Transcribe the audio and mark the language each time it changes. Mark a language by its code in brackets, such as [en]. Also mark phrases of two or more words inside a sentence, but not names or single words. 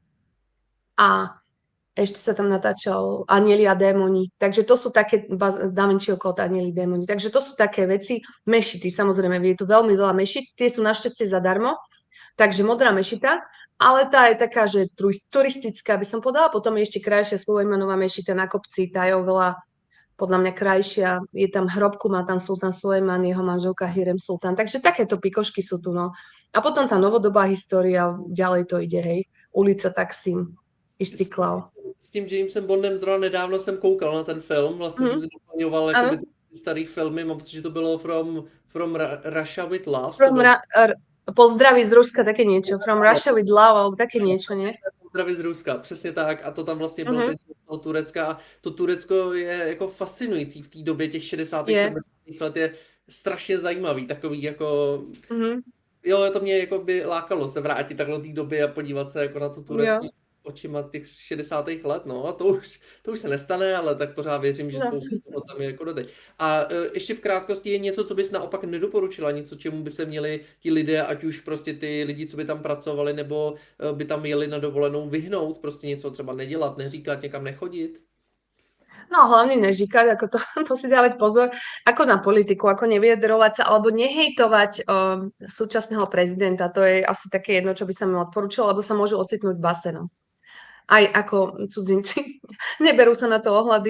[sk] a ešte sa tam natáčal Anieli a démoni, takže to sú také, Da Vinciho kód, Anieli, démoni, takže to sú také veci, mešity, samozrejme, je tu veľmi veľa mešit, tie sú našťastie zadarmo, takže modrá mešita, ale tá je taká, že turistická by som povedala, potom je ešte krajšia Sulejmanová mešita na kopci, tá je oveľa podľa mňa krajšia, je tam hrobku, má tam sultán Sulejman, jeho manželka Hürrem Sultán, takže takéto pikošky sú tu, no. A potom tá novodobá história, ďalej to ide, hej, ulica Taksim, Istiklal. [cs] S tím Jamesem Bondem zrovna nedávno jsem koukal na ten film, vlastně jsem si doplňoval jakoby ty starý filmy, mám pocit, že to bylo [en] From Russia with Love. [sk] Pozdraví z Ruska, také niečo. [en] From Russia with Love, [sk] alebo také niečo, nie? [cs] Pozdraví z Ruska, přesně tak. A to tam vlastně byl ten toho Turecka. A to Turecko je jako fascinující v té době těch 60. 70. let, je strašně zajímavý, takový jako... Jo, to mě jako by lákalo se vrátit takhle do té doby a podívat se jako na to Turecko očima těch 60. let, no a to už se nestane, ale tak pořád věřím, že spoustu toho tam je jako doteď. A ještě v krátkosti je něco, co bys naopak nedoporučila, něco, čemu by se měli ti lidé, ať už prostě ty lidi, co by tam pracovali, nebo by tam jeli na dovolenou, vyhnout, prostě něco třeba nedělat, neříkat, někam nechodit? [sk] No hlavne nežíkať, ako to si dávať pozor, ako na politiku, ako nevyjadrovať sa, alebo nehejtovať súčasného prezidenta, to je asi také jedno, čo by sa mi odporúčalo, lebo sa môžu ocitnúť v basenu. Aj ako cudzinci. Neberú sa na to ohľady.